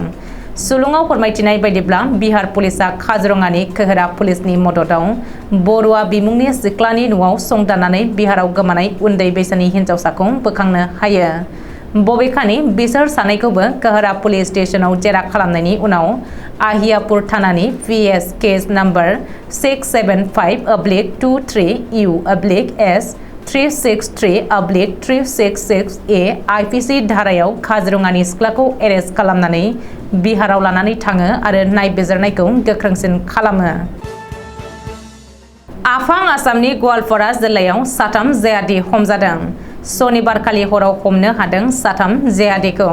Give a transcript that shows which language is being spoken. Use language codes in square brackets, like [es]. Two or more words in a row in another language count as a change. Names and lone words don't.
[brx] सुलुङाव फोरमायथिनाय बायदिब्ला बिहार पुलिसआ काजिरङानि खोहेरा पुलिसनि मददाव बर'आ बिमुंनि सिख्लानि न'आव संदाननानै बिहाराव गोमानाय उन्दै बैसोनि हिन्जावसाखौ बोखांनो हायो। बबेखानि बिसोर सानैखौबो खोहेरा पुलिस स्टेशनाव जेरा खालामनायनि उनाव আহিयापुर थानानि PS [en] case number [brx] 675/23U/S 363/366A IPC धारायाव काजिरङानि सिख्लाखौ एरेस्ट खालामनानै बिहाराव लानानै थाङो आरो नायबिजिरनायखौ गोख्रोंसिन खालामो। आफां आसामनि गवालपारा जिल्लायाव 3 जेहादी हमजादों। सनिबारखालि हराव हमनो हादों 3 जेहादीखौ।